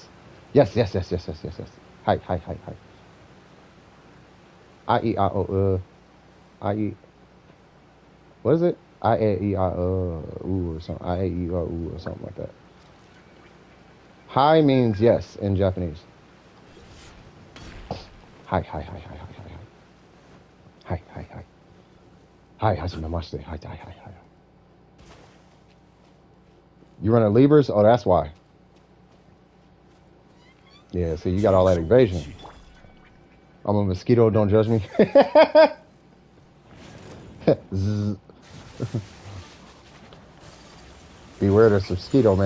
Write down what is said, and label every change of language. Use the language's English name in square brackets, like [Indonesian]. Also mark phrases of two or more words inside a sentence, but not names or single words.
[English] Yes, yes, yes, yes, yes, yes, yes. [Japanese] Hi, hi, hi, hi. [English] I, E, I, O, I, E. What is it? I, A, E, I, ooh, or something. I, A, E, I, ooh, or something like that. Hi means yes in Japanese. [Japanese] Hi, hi, hi, hi, hi, hi, hi. Hi, hi, hi. Hi, hajimemashite. Hi, hi, hi, hi. [English] You running levers? Oh, that's why. Yeah, see, you got all that evasion. I'm a mosquito, don't judge me. Zzz. Beware this mosquito, man.